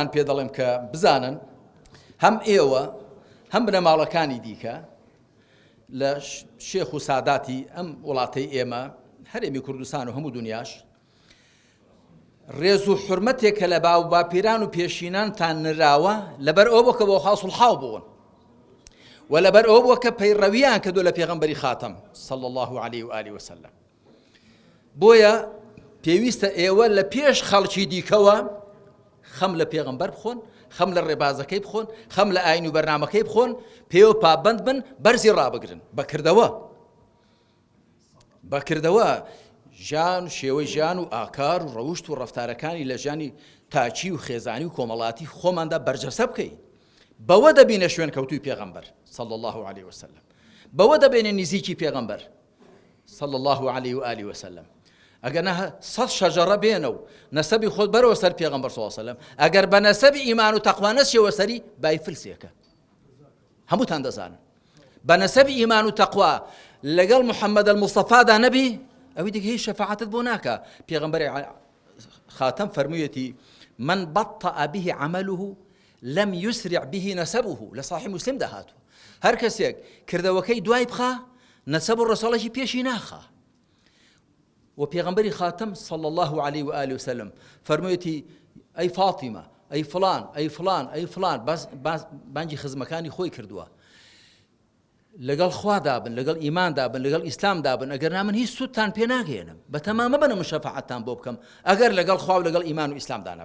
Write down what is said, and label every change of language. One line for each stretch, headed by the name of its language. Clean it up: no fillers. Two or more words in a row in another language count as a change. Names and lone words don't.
Central Kurdish: پێ دەڵێم کە بزانن هەم ئێوە هەم بنەماڵەکانی دیکە لە شێخ و ساداتی ئەم وڵاتەی ئێمە هەرێمی کوردستان و هەموو دنیاش ڕێز و حورمەتێکە لە باو باپیران و پێشینانتان نراوە لەبەر ئەوە بۆ کە بۆ
Arabic: خاص الحاو
Central Kurdish: بوون و لەبەر ئەوە بۆ کە پەیڕەویان کردو لە پێغەمبەری خاتەم
Arabic: صلی الله عليه وآله وسلم.
Central Kurdish: بۆیە پێویستە ئێوە لە پێش خەڵکی دیکەوە خەم لە پێغەمبەر بخۆن، خەم لە ڕێبازەکەی بخۆن، خەم لە ئاین و بەرنامەکەی بخۆن، پێوە پابەند بن، بەرزی ڕابگرن بەکردەوە ژیان، شێوەی ژیان و ئاکار و ڕەوشت و ڕەفتارەکانی لە ژیانی تاچی و خێزانی و کۆمەڵاتی خۆماندا بەرجەسە بکەین. بەوە دەبینە شوێن کەوتوی پێغەمبەر
Arabic: صلی الله عليه وسلم،
Central Kurdish: بەوە دەبێنە نزیکی پێغەمبەر
Arabic: صلی الله عليه وآله وسلم.
Central Kurdish: ئەگەر نە 100 شەجەرە بێنە و نەسەبی خۆت بەرەوە سەر پێغەمبەر
Arabic: صلی الله عليه وسلم،
Central Kurdish: ئەگەر بە نەسەبی ئیمان و تەقوا نەچێوە سەری بای فلسێکە، هەمووتان دەزانن. بە نەسەبی ئیمان و تەقوا لەگەڵ محەممەد الموستەفادا نەبی، ئەوەی دیکە هیچ شەفاعەتت بۆ ناکە. پێغەمبەر خاتەم فەرموویەتی
Arabic: من بطأ به عمله لم يسرع به نسبه،
Central Kurdish: لە صاحی مسلم داهاتوە. هەر کەسێک کردەوەکەی دوای بخا، نەسەب و ڕەسەڵێکی پێشی ناخا. و پێغەمبەری خاتەم
Arabic: صلی الله عليه وآله وسلم
Central Kurdish: فەرموویەتی ئەی فاتیمە، ئەی فلان، ئەی فلان، ئەی فلان، بانگی خزمەکانی خۆی کردووە، لەگەڵ خوا دابن، لەگەڵ ئیمان دابن، لەگەڵ ئیسلام دابن، ئەگەر نا من هیچ سوودتان پێ ناگەێنم، بە تەمامە بنە من شەفاعەتتان بۆ بکەم ئەگەر لەگەڵ خوا و لەگەڵ ئیمان و ئیسلام دانابن.